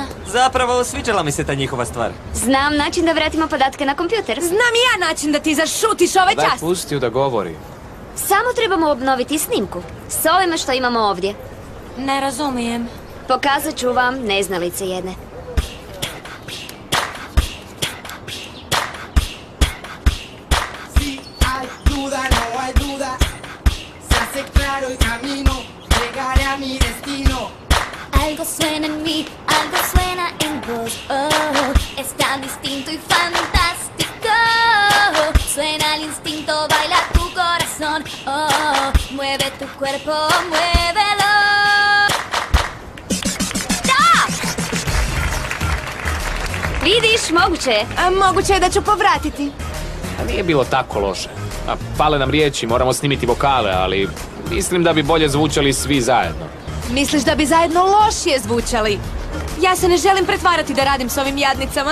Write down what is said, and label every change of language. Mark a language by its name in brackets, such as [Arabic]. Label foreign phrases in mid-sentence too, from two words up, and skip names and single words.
[Croatian] Zapravo, sviđala mi se ta njihova stvar. Znam način da vratimo podatke na kompjuter. Znam i ja način da ti zašutiš ovaj Daj, čas. pusti ju da govori. Samo trebamo obnoviti snimku. S ovime što imamo ovdje. Ne razumijem. Pokazat ću vam neznalice jedne. [Spanish] Algo suena en mí, algo suena en vos. Oh, es tan distinto y fantástico. Suena el instinto, baila tu corazón. Oh, mueve tu cuerpo, muévelo. [Croatian] Vidiš, moguće je. Moguće je da ću povratiti. A nije bilo tako loše. A fale nam riječi, moramo snimiti vokale, ali mislim da bi bolje zvučali svi zajedno. Misliš da bi zajedno lošije zvučali? Ja se ne želim pretvarati da radim s ovim jadnicama.